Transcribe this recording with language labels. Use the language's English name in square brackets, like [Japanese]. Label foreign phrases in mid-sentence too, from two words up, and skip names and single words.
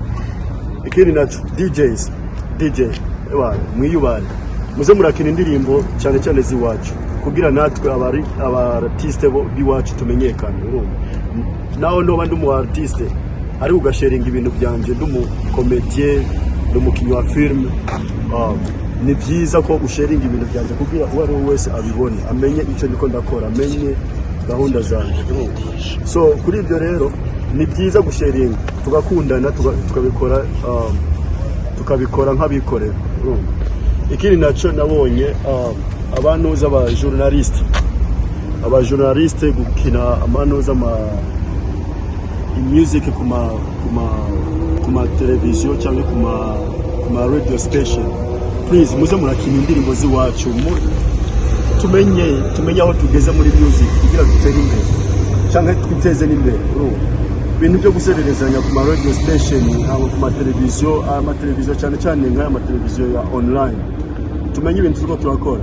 [Rundi] Ikindi nacho DJ mwiyubane muze murakina indirimbo cyane cyane ziwacu kugira natwe abartiste bo biwacu tumenyekane. Naho no bandi mu artiste ari ugasharinga ibintu byanje ndumu comedian ndumukinyi wa film. Ni byiza ko usharinga ibintu byanje kugira uwari wese abibone amenye icyo niko ndakora amenye gahunda zanjye. So kuri ibyo rero ni byiza gusharinga tugakundana tukabikora nk'abikorera. Ikindi naco nabonye abantuza aba journaliste gukina amanuza music kuma televiziyo cyangwa kuma [English] radio station. [Rundi] Please muze murakina indirimbo ziwacu tumenye aho tugeze muri music kugira dutere imbere cyangwa twiteze n'imbere. Ibintu byo gusererezanya ku [English] radio station [Rundi] nabo ku televiziyo cyane cyane nk'aya mateleviziyo ya online tumenye ibintu turiko turakora.